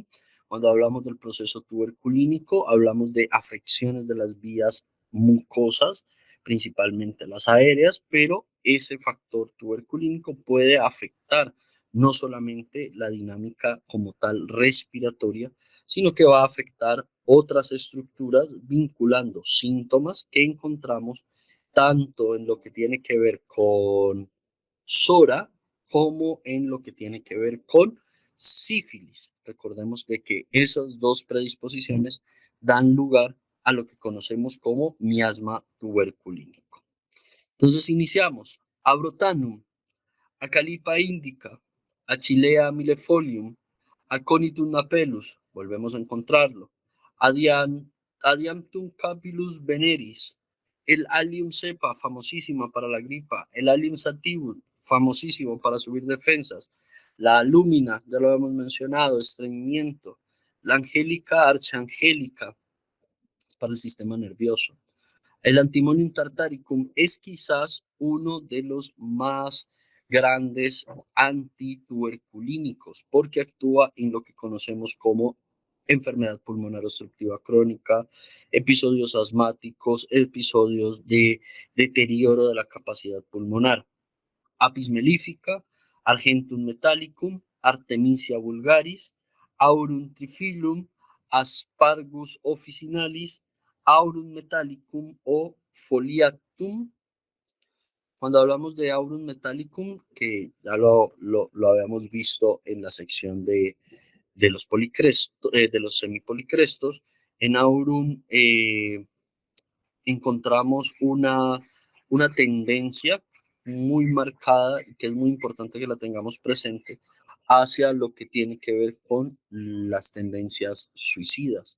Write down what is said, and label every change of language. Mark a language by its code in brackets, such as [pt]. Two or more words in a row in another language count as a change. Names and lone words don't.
[es] Cuando hablamos del proceso tuberculínico, hablamos de afecciones de las vías mucosas, principalmente las aéreas, pero ese factor tuberculínico puede afectar no solamente la dinámica como tal respiratoria, sino que va a afectar otras estructuras vinculando síntomas que encontramos tanto en lo que tiene que ver con SORA como en lo que tiene que ver con sífilis. Recordemos de que esas dos predisposiciones dan lugar a lo que conocemos como miasma tuberculínico. Entonces iniciamos. Abrotanum. Acalipa indica, Achillea millefolium, Aconitum napellus, volvemos a encontrarlo, Adiantum capillus veneris, el Allium cepa, famosísima para la gripa, el Allium sativum, famosísimo para subir defensas, la alúmina, ya lo hemos mencionado, estreñimiento, la angélica archangélica para el sistema nervioso. El Antimonium tartaricum es quizás uno de los más grandes antituberculínicos porque actúa en lo que conocemos como enfermedad pulmonar obstructiva crónica, episodios asmáticos, episodios de deterioro de la capacidad pulmonar. Apis mellifica, Argentum metallicum, Artemisia vulgaris, Aurum trifilum, Aspargus officinalis, Aurum metallicum o Foliatum. Cuando hablamos de Aurum metallicum, que ya lo habíamos visto en la sección de los policrestos, de los semipolicrestos, en Aurum encontramos una tendencia muy marcada y que es muy importante que la tengamos presente hacia lo que tiene que ver con las tendencias suicidas.